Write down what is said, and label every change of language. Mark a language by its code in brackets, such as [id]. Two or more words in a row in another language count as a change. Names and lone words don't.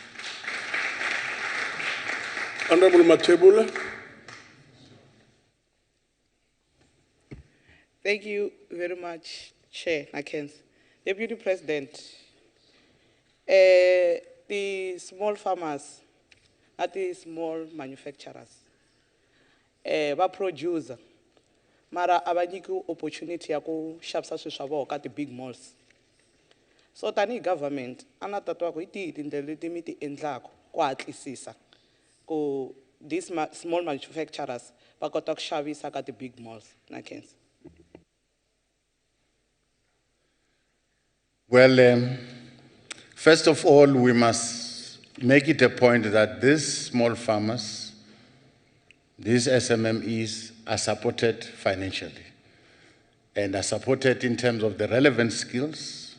[en] Honorable Matebula. Thank you very much, Chair Nakens. Deputy President, the small farmers, not the small manufacturers, [ts] producer, mara abanyiki opportunity ya ku xavisa swilo swa vona ka [en] the big malls. [ts] So tani government ana tatwa ku iti tindlela leti mi ti endlaka ku hatlisisa ku [en] these small manufacturers [ts] va kota ku xavisa ka [en] the big malls. [ts] Nakens. [en] Well, first of all, we must make it a point that these small farmers, these SMMEs, are supported financially and are supported in terms of the relevant skills.